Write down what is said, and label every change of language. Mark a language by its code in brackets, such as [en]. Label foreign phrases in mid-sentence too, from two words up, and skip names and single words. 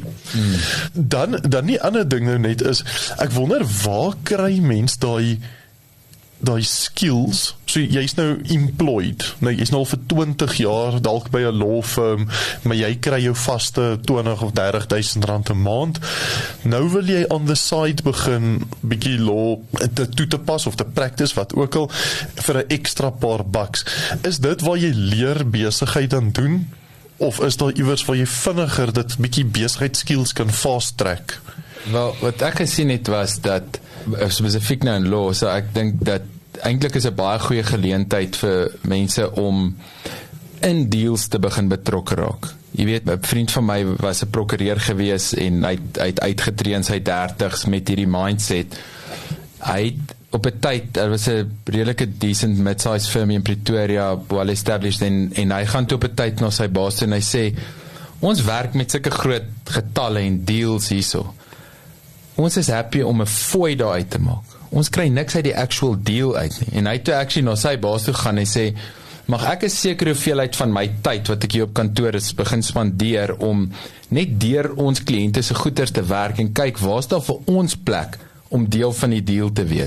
[af] Dan die ander ding nou net is, ek wonder waar kry mens daai skills, so jy's nou employed, nou jy's nou al vir 20 jaar dalk by 'n [en] law firm, [af] maar jy kry jou vaste 20 of 30.000 rand 'n maand, nou wil jy [en] on the side [af] begin, bietjie law toe te pas, of te practice, wat ook al, vir 'n ekstra paar bucks. Is dit waar jy leer besigheid dan doen, of is daar iewers waar jy vinniger dit bietjie besigheidskills kan [en] fast track? [af] Wel, wat ek gesien het was dat, spesifiek nou in law, so ek dink dat eintlik is 'n baie goeie geleentheid vir mense om in deals te begin betrokke raak. Jy weet, 'n vriend van my was 'n prokureur gewees en hy het uitgetree in sy 30s met hierdie mindset. Hy het op 'n tyd, daar was 'n redelike [en] decent mid-size firm [af] in Pretoria, [en] well established, [af] en hy gaan toe op 'n tyd na sy baas en hy sê, ons werk met sulke groot getalle en deals hierso. Ons is happy om 'n fooi daar uit te maak. Ons kry niks uit die actual deal uit nie. En hy het toe actually na sy baas toe gaan en sê, mag ek 'n sekere hoeveelheid van my tyd wat ek hier op kantoor is begin spandeer om net deur ons kliënte se goeders te werk en kyk waar's daar vir ons plek om deel van die deal te wees.